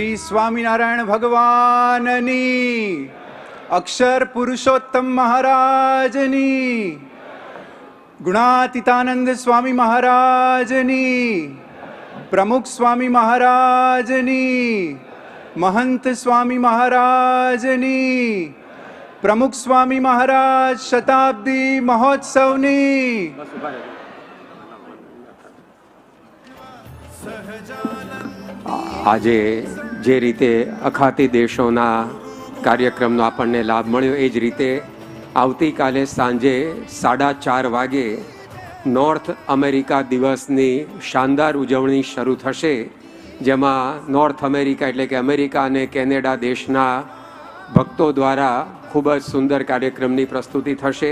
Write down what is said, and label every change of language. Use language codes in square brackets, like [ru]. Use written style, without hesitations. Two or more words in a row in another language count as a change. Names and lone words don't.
[gu] સ્વામિનારાયણ ભગવાનની, અક્ષર પુરુષોત્તમ મહારાજની, ગુણાતીતાનંદ સ્વામી મહારાજની, પ્રમુખ સ્વામી મહારાજની, મહંત સ્વામી મહારાજની, પ્રમુખ સ્વામી મહારાજ શતાબ્દી મહોત્સવની। આજે જે રીતે અખાતી દેશોના કાર્યક્રમનો આપણને લાભ મળ્યો, એ જ રીતે આવતીકાલે સાંજે 4:30 વાગે નોર્થ અમેરિકા દિવસની શાનદાર ઉજવણી શરૂ થશે, જેમાં નોર્થ અમેરિકા એટલે કે અમેરિકા અને કેનેડા દેશના ભક્તો દ્વારા ખૂબ જ સુંદર કાર્યક્રમની પ્રસ્તુતિ થશે.